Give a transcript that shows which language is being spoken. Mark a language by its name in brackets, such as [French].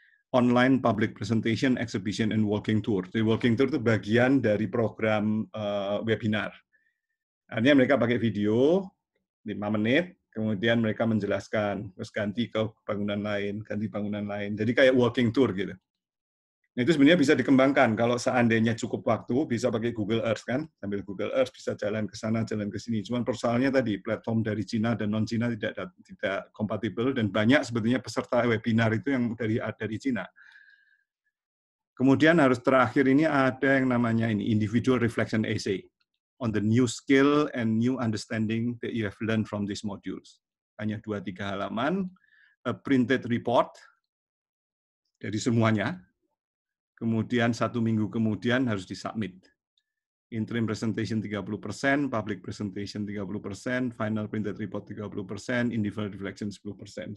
[English] Online public presentation, exhibition, and walking tour. [Indonesian] Jadi walking tour itu bagian dari program webinar. Artinya mereka pakai video 5 menit, kemudian mereka menjelaskan, terus ganti ke bangunan lain, ganti bangunan lain. Jadi kayak walking tour gitu. Nah, itu sebenarnya bisa dikembangkan. Kalau seandainya cukup waktu, bisa pakai Google Earth kan, sambil Google Earth bisa jalan ke sana, jalan ke sini. Cuman persoalannya tadi platform dari Cina dan non Cina tidak kompatibel dan banyak sebetulnya peserta webinar itu yang dari Cina. Kemudian harus terakhir ini ada yang namanya ini [English] individual reflection essay on the new skill and new understanding that you have learned from these modules. [Indonesian] Hanya 2-3 halaman, [English] a printed report [Indonesian] dari semuanya. Kemudian 1 minggu kemudian harus disubmit. [English] interim presentation 30%, public presentation 30%, final printed report 30%, individual reflection 10%.